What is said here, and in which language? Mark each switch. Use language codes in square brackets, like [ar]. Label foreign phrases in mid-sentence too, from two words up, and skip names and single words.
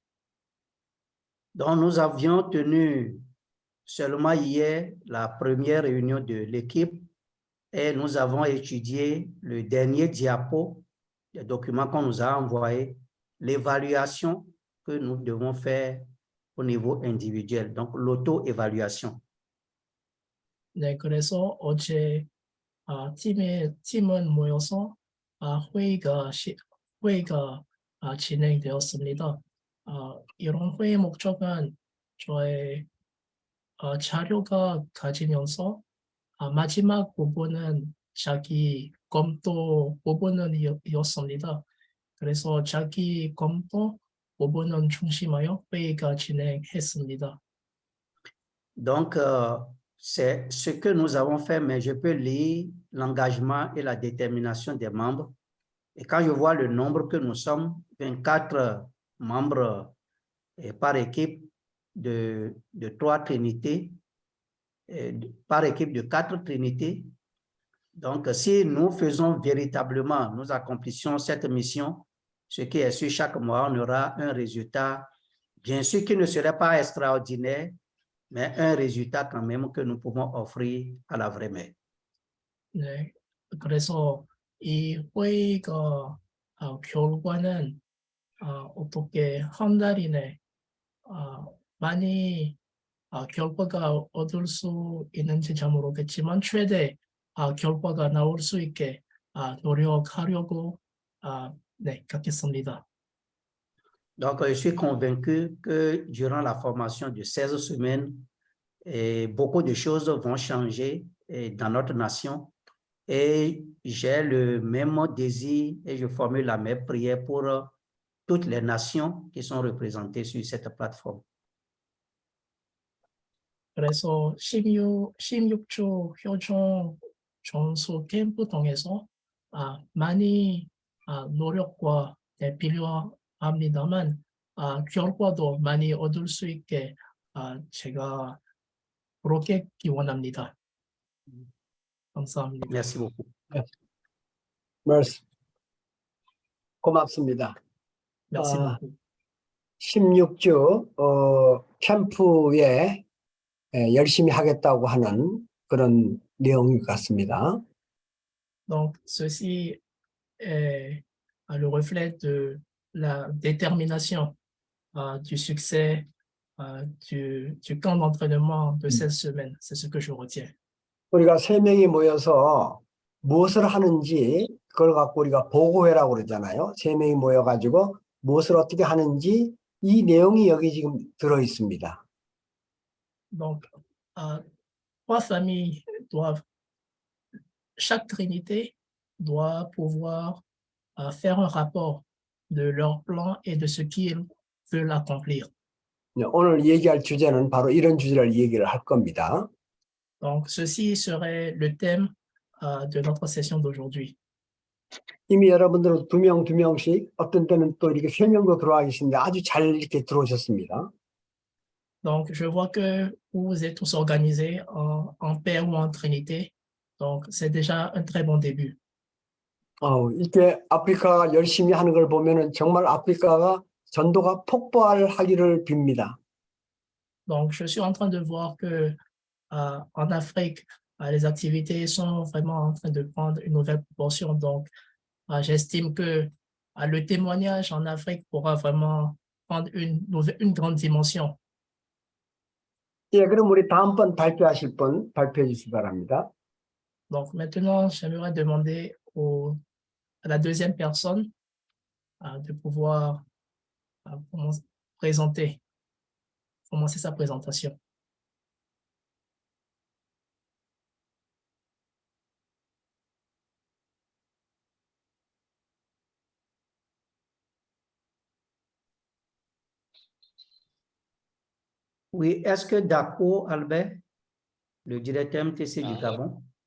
[fr] Donc, nous avions tenu seulement hier la première réunion de l'équipe et nous avons étudié le dernier diapo des documents qu'on nous a envoyé, l'évaluation que nous devons faire au niveau individuel, donc l'auto-évaluation. [ko] 네, 그래서 어제 팀은 모여서 회의가 진행되었습니다. 이런 회의 목적은 저의 자료가 가지면서 마지막 부분은 자기 검토 부분이었습니다. 그래서 자기 검토 부분은 중심하여 회의가 진행했습니다. [fr] Donc, c'est ce que nous avons fait, mais je peux lire l'engagement et la détermination des membres. Et quand je vois le nombre que nous sommes, 24 membres par équipe de 3 trinités, par équipe de 4 trinités. Donc, si nous faisons véritablement, nous accomplissions cette mission, ce qui est sûr, chaque mois, on aura un résultat, bien sûr qui ne serait pas extraordinaire, mais un résultat quand même que nous pouvons offrir à la vraie mère. [ko] 네, 그래서 이 회의가 결과는 어떻게 한 달 이내 많이 결과가 얻을 수 있는지 잘 모르겠지만 최대 결과가 나올 수 있게 노력하려고 하겠습니다. [fr] Donc, je suis convaincu que durant la formation de 16 semaines, beaucoup de choses vont changer dans notre nation. Et j'ai le même désir et je formule la même prière pour toutes les nations qui sont représentées sur cette plateforme. [ko] 그래서 16주 효종 전수 캠프 통해서 많이 노력과 필요합니다만 결과도 많이 얻을 수 있게 제가 그렇게 기원합니다. 감사합니다. [fr] Merci beaucoup. [ko] 말씀 고맙습니다. [fr] Merci beaucoup. [ko] 16주 캠프에 열심히 하겠다고 하는 그런 내용 같습니다. [fr] Donc, ceci est le reflet de la détermination du succès du camp d'entraînement de 16 semaines. C'est ce que je retiens. [ko] 우리가 3명이 모여서 무엇을 하는지 그걸 갖고 우리가 보고회라고 그러잖아요. 3명이 모여가지고 무엇을 어떻게 하는지 이 내용이 여기 지금 들어 있습니다. [fr] Donc, 3 familles doivent, chaque trinité doit pouvoir faire un rapport de leur plan et de ce qu'ils veulent accomplir. [ko] 오늘 얘기할 주제는 바로 이런 주제를 얘기를 할 겁니다. [fr] Donc, ceci serait le thème de notre session d'aujourd'hui. [ko] 이미 여러분들은 2명씩 어떤 때는 또 이렇게 3명도 들어와 계신데 아주 잘 이렇게 들어오셨습니다. [fr] Donc, je vois que vous êtes tous organisés en paire ou en trinité. Donc, c'est déjà un très bon début. [ko] 이렇게 아프리카가 열심히 하는 걸 보면은 정말 아프리카가 전도가 폭발하기를 빕니다. [fr] Donc, je suis en train de voir que en Afrique, les activités sont vraiment en train de prendre une nouvelle proportion. Donc, j'estime que le témoignage en Afrique pourra vraiment prendre une grande dimension. [ko] 예, 그럼 우리 다음번 발표하실 분 발표해 주시기 바랍니다. [fr] Donc, maintenant, j'aimerais demander à la deuxième personne de pouvoir commencer sa présentation. Oui, est-ce que Dako Albert, le directeur MTC du Gabon?